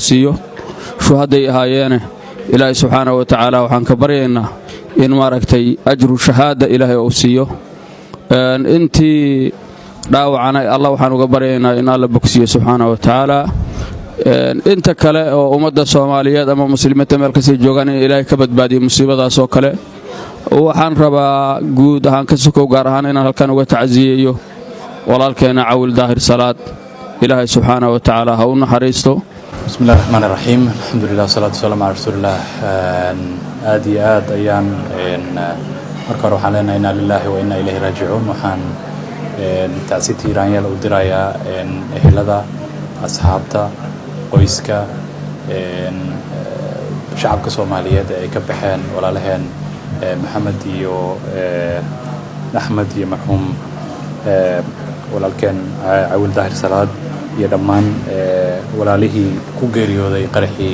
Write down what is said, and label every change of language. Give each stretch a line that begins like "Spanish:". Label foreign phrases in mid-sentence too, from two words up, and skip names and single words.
Somali: siiyo shuhaday ahaayeene ilaahay
Arabic: سبحانه وتعالى
Somali: waxaan ka baryaynaa in maaragtay
Arabic: أجر شهادة
Somali: ilaahay uu siiyo intii dhaawacana Allah waxaan uga baryaynaa in alla bogsiyo
Arabic: سبحانه وتعالى
Somali: inta kale oo ummadda Soomaaliyeed ama muslimiinta meel ka sii joogaan in ilaahay ka badbaadiyo musiibadaas oo kale waxaan rabaa guud ahaan ka sokow gaar ahaan inaan halkan uga tacsiyeeyo walaalkeena Cawil Daahir Salaad ilaahay
Arabic: سبحانه وتعالى
Somali: ha u naxariisto.
Arabic: بسم الله الرحمن الرحيم الحمد لله والصلاة والسلام على رسول الله آدي آد أيام
Somali: marka hore waxaan leenahay
Arabic: إنا لله وإنا إليه راجعون
Somali: waxaan tacsiiti raanyal u dirayaa ehelada asxaabta qoyska shacabka Soomaaliyeed ay ka baxeen walaalaheen Maxamed iyo Axmed iyo marxuum walaalkeen Cawil Daahir Salaad iyo dhammaan walaalihii ku geeriyooday qaraxii